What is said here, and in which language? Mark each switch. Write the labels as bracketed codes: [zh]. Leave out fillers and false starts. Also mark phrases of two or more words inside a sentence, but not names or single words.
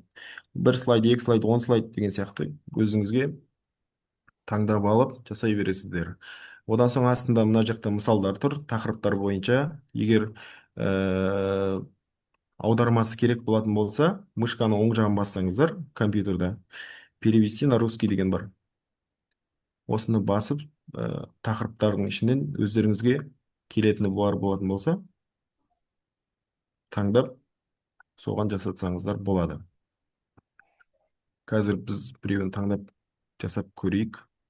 [kk] Бір слайд, екі слайд, 10 слайд деген сияқты өзіңізге таңдап алып жасай бересіздер. Одан соң астында мына жақта мысалдар тұр, тақырыптар бойынша. Егер аудармасы керек болатын болса, мышканы оң жағын бассаңыздар компьютерда, [ru] перевести на русский [kk] деген бар. Осыны басып, тақырыптардың ішінен өздеріңізге келетіні болатын болса, таңдап, соған жасатсаңыздар болады. Қазір біз біреуін таңдап жасап көрейік.